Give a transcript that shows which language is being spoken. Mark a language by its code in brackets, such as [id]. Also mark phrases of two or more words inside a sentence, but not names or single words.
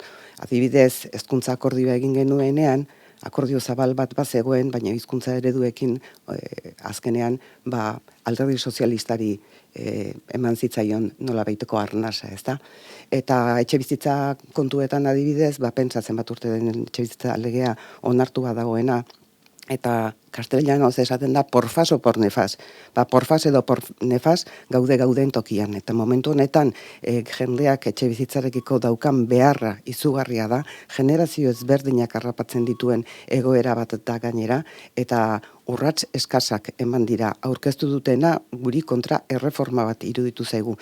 [eu] Adibidez, hezkuntza akordioa egin genuenean, akordio zabal bat bazegoen, baina hizkuntza ereduekin azkenean alderdi sozialistari eman zitzaion nolabaiteko arnasa, ezta? Eta etxebizitza kontuetan adibidez, pentsatzen bat urte den etxebizitza legea onartu badagoena, eta castellanoz esaten da [es] por fas o por nefas. Por fas [eu] edo [es] por nefas [eu] gauden tokian. Eta momentu honetan jendeak etxebizitzarekiko daukan beharra izugarria da, generazio ezberdinak harrapatzen dituen egoera bat da gainera, eta urrats eskasak eman dira aurkeztu dutena guri kontra erreforma bat iruditu zaigu.